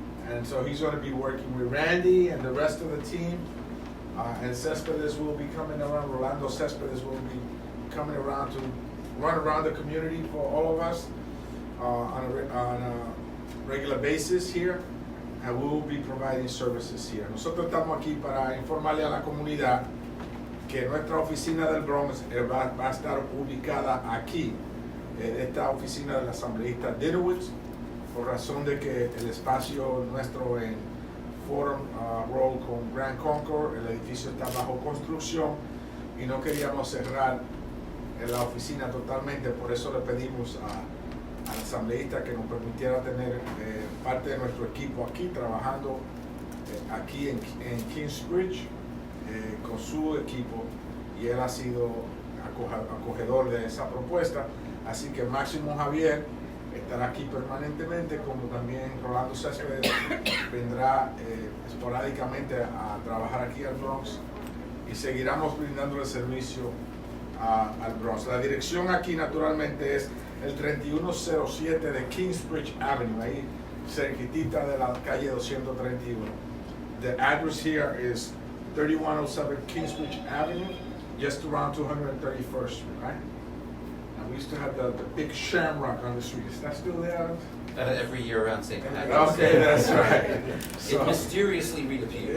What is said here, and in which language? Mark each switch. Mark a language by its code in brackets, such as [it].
[en] And so he's going to be working with Randy and the rest of the team. And Cespedes will be coming around, Rolando Cespedes will be coming around to run around the community for all of us on a regular basis here. And we will be providing services here. [es] Nosotros estamos aquí para informarle a la comunidad que nuestra oficina del Bronx va a estar ubicada aquí, esta oficina del asambleísta Dinowitz, por razón de que el espacio nuestro en Fordham Road con Grand Concourse, el edificio está bajo construcción y no queríamos cerrar la oficina totalmente, por eso le pedimos al asambleísta que nos permitiera tener parte de nuestro equipo aquí, trabajando aquí en Kingsbridge con su equipo, y él ha sido acogedor de esa propuesta. Así que Máximo Javier estará aquí permanentemente, como también Rolando Céspedes vendrá esporádicamente a trabajar aquí al Bronx, y seguiremos brindando el servicio al Bronx. La dirección aquí naturalmente es el 3107 de Kingsbridge Avenue, ahí cerquitita de la calle 231. [en] The address here is 3107 Kingsbridge Avenue, just around 231st Street, right? And we used to have the big shamrock on the street. Is that still there? Every year around St. Patrick's Day. Okay, that's right. So, it mysteriously reappears.